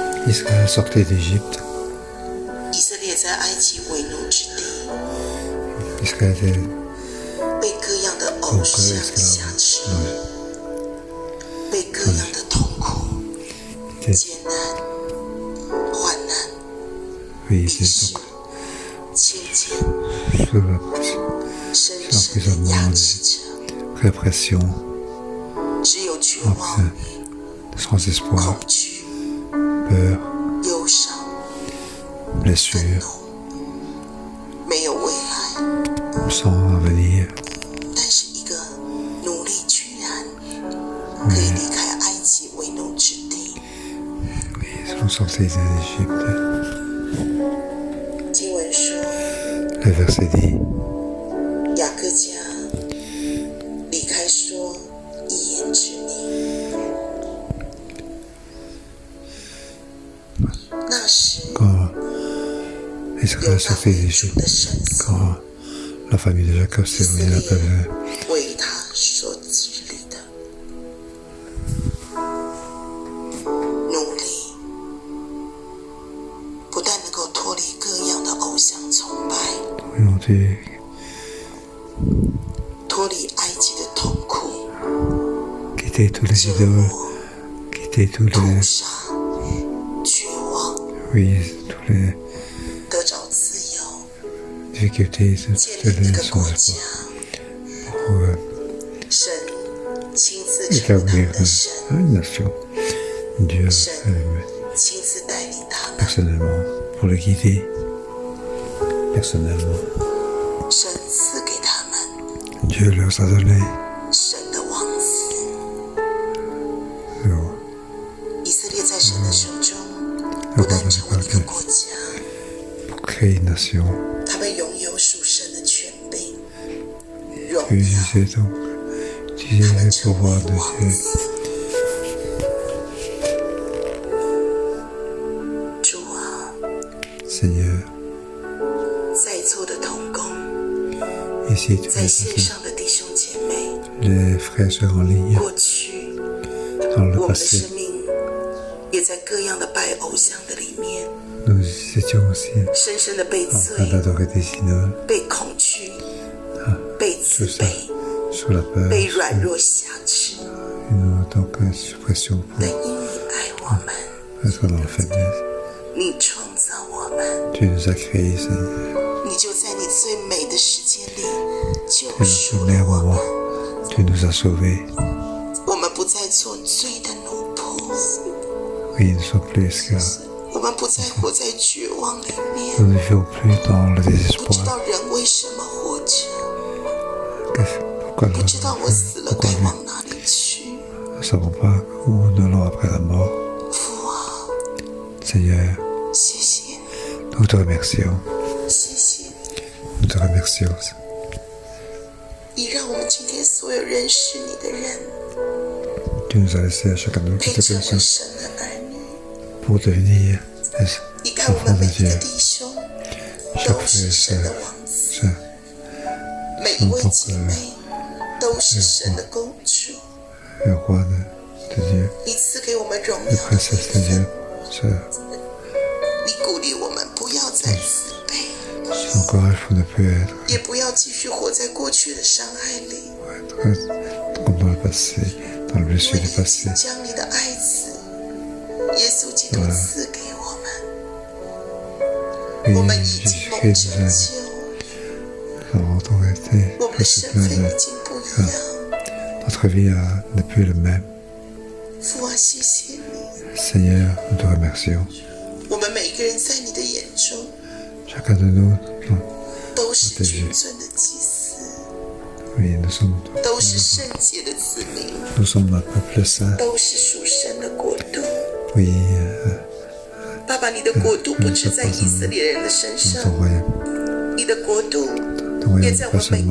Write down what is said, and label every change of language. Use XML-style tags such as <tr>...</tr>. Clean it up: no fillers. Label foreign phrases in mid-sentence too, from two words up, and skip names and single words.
<fr>Israël sortait d'Égypte.</fr> <zh>以色列在埃及为奴之地，</zh> <fr>Israël était</fr> <zh>被各样的偶</zh> <fr>donc</fr> <zh>像挟</zh> <fr>esclave.</fr> <zh>持，</zh> <fr>Oui.</fr> <zh>被各样的痛苦、</zh> <fr>Il était,</fr> <zh>艰难、患难、</zh> <fr>oui, il</fr> <zh>鄙</zh> <fr>était</fr> <zh>视</zh> <fr>donc、</fr> <zh>轻贱，</zh> <fr>sous la pression,</fr> <zh>深深的压制着。</zh> <fr>répression,</fr> <zh>只有绝</zh> <fr>en</fr> <zh>望、</zh> <fr>fait, sans espoir,</fr> <zh>恐惧、</zh> <fr>peur,</fr> <zh>忧伤、愤</zh> <fr>blessure,</fr> <zh>怒，没有未来。</zh> <fr>sans avenir.</fr> <zh>但是一个奴隶居然可以离开埃及为奴之地。</zh> <fr>Ils sont sortis d'Égypte.</fr> <zh>经文说，</zh> <fr>Le verset dit,</fr> <zh>雅各家离开说一言之名。那时</zh> <fr>quand</fr> <zh>有</zh> <fr>Israël</fr> <zh>那</zh> <fr>sortait</fr> <zh>为主</zh> <fr>d'Égypte,</fr> <zh>的神所</zh> <fr>quand la famille de Jacob</fr> <zh>以</zh> <fr>s'est</fr> <zh>色</zh> <fr>réunie à</fr> <zh>列</zh> <fr>Bethléem,</fr> <zh>为他所治理的奴隶，不但能够脱离各样的偶像崇拜，</zh> <fr>ils ont dû</fr> <zh>脱离埃及的痛苦、</zh> <fr>quitter tous les</fr> <zh>折</zh> <fr>idoles,</fr> <zh>磨、</zh> <fr>quitter tous</fr> <zh>屠</zh> <fr>les,</fr> <zh>杀、绝望，</zh> <fr>oui, tous les</fr> <zh>得着自由，</zh> <fr>difficultés,</fr> <zh>建</zh> <fr>tous</fr> <zh>立一</zh> <fr>les</fr> <zh>个</zh> <fr>sans</fr> <zh>国家</zh> <fr>espoir, pour</fr> <zh>神亲自成为他</zh> <fr>établir</fr> <zh>们的神，</zh> <fr>une nation. Dieu</fr> <zh>神 euh, 亲自带领他们，</zh> <fr>personnellement, pour les guider, personnellement.</fr> <zh>神赐给他们</zh> <fr>Dieu leur a donné</fr> <zh>神的王子。</zh> <fr>leur</fr> <zh>以色列在神的手中，不但成为一个国家，</zh> <fr>pour créer une nation.</fr> <zh>他们拥有属神的权柄、荣</zh> <fr>Puis</fr> <zh>耀，</zh> <fr>j'ai donc utilisé</fr> <zh>他们</zh> <fr>le</fr> <zh>成</zh> <fr>pouvoir</fr> <zh>为</zh> <fr>de</fr> <zh>王</zh> <fr>Dieu.</fr> <zh>子。主啊，</zh> <fr>Seigneur,</fr> <zh>在座的同工，</zh> <fr>ici tu</fr> <zh>在</zh> <fr>es</fr> <zh>线上的弟兄姐妹，</zh> <fr>les frères et sœurs en ligne,</fr> <zh>过去</zh> <fr>dans le</fr> <zh>我们的</zh> <fr>passé,</fr> <zh>生命也在各样的拜偶像的里面，</zh> <fr>nous étions aussi</fr> <zh>深深的被</zh> <fr>en</fr> <zh>罪</zh> <fr>train、d'adorer des idoles,</fr> <zh>被恐惧、被自</zh> <fr>sous,</fr> <zh>卑、</zh> <fr>sous la peur,</fr> <zh>被软弱瑕疵。</zh> <fr>une donc suppression</fr> <zh>但</zh> <fr>pour</fr> <zh>因你爱我们，</zh> <fr>être dans la faiblesse.</fr> <zh>你创造我们，</zh> <fr>Tu nous as créés, Seigneur.</fr> <zh>你就在你最美的时间里救</zh> <fr>Et dans</fr> <zh>赎</zh> <fr>le</fr> <zh>了</zh> <fr>meilleur</fr> <zh>我</zh> <fr>moment,</fr> <zh>们。</zh> <fr>tu nous as sauvés.</fr> <zh>我们不再做罪的奴仆，</zh> <fr>Oui, nous ne sommes plus esclaves.</fr> <zh>我们不再活在绝望里</zh> <fr>Nous</fr> <zh>面，</zh> <fr>ne vivons plus dans le</fr> <zh>不知</zh> <fr>désespoir.</fr> <zh>道人为什么活着，</zh> <fr>Pourquoi</fr> <zh>不知道我死了该</zh> <fr>nous</fr> <zh>往哪里去。</zh> <fr>ne savons pas où nous allons après la mort.</fr> <zh>父啊，</zh> <fr>Seigneur,</fr> <zh>谢谢你，</zh> <fr>nous te remercions.</fr> <zh>谢谢你，</zh> <fr>Nous te remercions.</fr> <zh>你让我们今天所有认识你的人，</zh> <fr>Tu nous as laissé à chacun de nous</fr> <zh>配</zh> <fr>qui te</fr> <zh>成为</zh> <fr>connaissons</fr> <zh>神的儿女。</zh> <fr>pour devenir des</fr> <zh>你看我</zh> <fr>enfants</fr> <zh>们</zh> <fr>de</fr> <zh>每一个</zh> <fr>Dieu.</fr> <zh>弟兄</zh> <fr>Chaque</fr> <zh>都</zh> <fr>frère</fr> <zh>是</zh> <fr>et</fr> <zh>神</zh> <fr>sœur,</fr> <zh>的王子，</zh> <fr>sœur,</fr> <zh>每一位姐妹都是神的公主。</zh> <fr>le roi de Dieu,</fr> <zh>你赐给我们荣</zh> <fr>la</fr> <zh>耀的</zh> <fr>princesse de</fr> <zh>名</zh> <fr>Dieu,</fr> <zh>分，</zh> <fr>sœur.</fr> <zh>你鼓励我们不要再自卑，</zh> <fr>Tu encourages pour ne plus être,</fr> <zh>也不要继续活在过去的伤害里。</zh> <fr>comme dans le passé, dans le</fr> <zh>因</zh> <fr>blessure</fr> <zh>为</zh> <fr>du</fr> <zh>你已</zh> <fr>passé.</fr> <zh>经将你的爱子耶稣基督赐给我们，</zh> <fr>Oui,</fr> <zh>我们已经蒙</zh> <fr>Jésus-Christ</fr> <zh>拯</zh> <fr>nous</fr> <zh>救，</zh> <fr>avons donc été</fr> <zh>我们的</zh> <fr>reçus</fr> <zh>身</zh> <fr>plein</fr> <zh>份</zh> <fr>de</fr> <zh>已经不一样。</zh> <fr>notre vie n'est plus le même.</fr> <zh>父啊，谢谢你，</zh> <fr>Seigneur, nous te remercions.</fr> <zh>我们每一个人在你的眼中</zh> <fr>Chacun de nous,</fr> <zh>都是君尊的祭司，</zh> <fr>oui, nous sommes</fr> <zh>都是圣洁的子民，</zh> <fr>un peuple saint.</fr> <zh>都是属神的国度。</zh> <fr>Oui,</fr> <zh>爸爸，你的国度不止在以色列人的身</zh> <fr>dans</fr> <zh>上，</zh> <fr>ton royaume.</fr> <zh>你的国度</zh> <fr>Ton</fr> <zh>也</zh> <fr>royaume</fr> <zh>在我</zh> <fr>pas</fr> <zh>们每</zh>